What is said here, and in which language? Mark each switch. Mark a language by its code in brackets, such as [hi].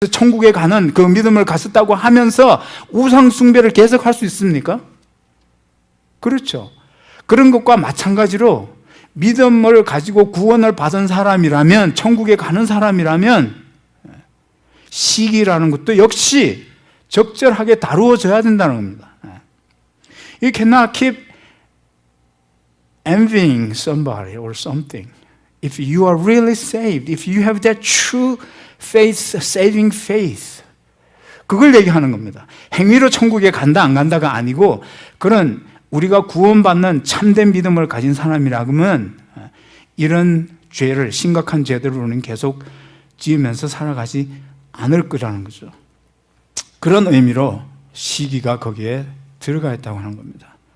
[ko] 천국에 가는 그 믿음을 가졌다고 하면서 우상 숭배를 계속할 수 있습니까? 그렇죠. 그런 것과 마찬가지로 믿음을 가지고 구원을 받은 사람이라면, 천국에 가는 사람이라면 시기라는 것도 역시 적절하게 다루어져야 된다는 겁니다. [en] You cannot keep envying somebody or something. If you are really saved, if you have that true faith, saving faith, [ko] 그걸 얘기하는 겁니다. 행위로 천국에 간다 안 간다가 아니고, 그런 우리가 구원받는 참된 믿음을 가진 사람이라면 이런 죄를, 심각한 죄들로는 계속 지으면서 살아가지 않을 거라는 거죠. 그런 의미로 시기가 거기에 들어가 있다고 하는 겁니다.